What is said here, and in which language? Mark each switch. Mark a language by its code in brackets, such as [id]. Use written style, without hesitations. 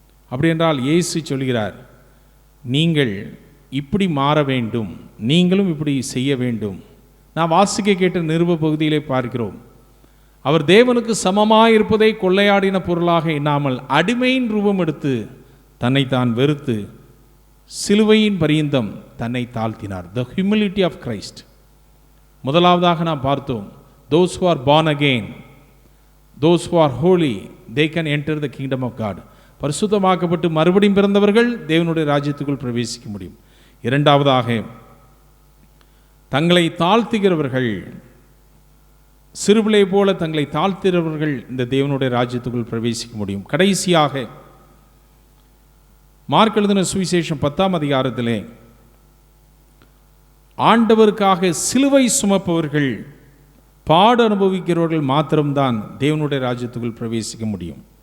[ta] அப்படி என்றால் இயேசு சொல்கிறார், நீங்கள் இப்படி மாற வேண்டும், நீங்களும் இப்படி செய்ய வேண்டும். நான் வாசிக்க கேட்ட நிருப பகுதியிலே பார்க்கிறோம், அவர் தேவனுக்கு சமமாயிருப்பதை கொள்ளையாடின பொருளாக எண்ணாமல் அடிமையின் ரூபம் எடுத்து தன்னை தான் வெறுத்து சிலுவையின் பரியந்தம் தன்னை தாழ்த்தினார். [en] The humility of Christ. [ta] முதலாவதாக நாம் பார்த்தோம், [en] those who are born again, those who are holy, they can enter the kingdom of God. [ta] பரிசுத்தமாக்கப்பட்டு மறுபடியும் பிறந்தவர்கள் தேவனுடைய ராஜ்யத்துக்குள் பிரவேசிக்க முடியும். இரண்டாவதாக, தங்களை தாழ்த்துகிறவர்கள், சிறுபிள்ளை போல தங்களை தாழ்த்துகிறவர்கள் இந்த தேவனுடைய ராஜ்யத்துக்குள் பிரவேசிக்க முடியும். கடைசியாக மார்க் எழுதின சுவிசேஷம் 10ஆம் அதிகாரத்திலே ஆண்டவருக்காக சிலுவை சுமப்பவர்கள், பாடு அனுபவிக்கிறவர்கள் மாத்திரம்தான் தேவனுடைய ராஜ்யத்துக்குள் பிரவேசிக்க முடியும்.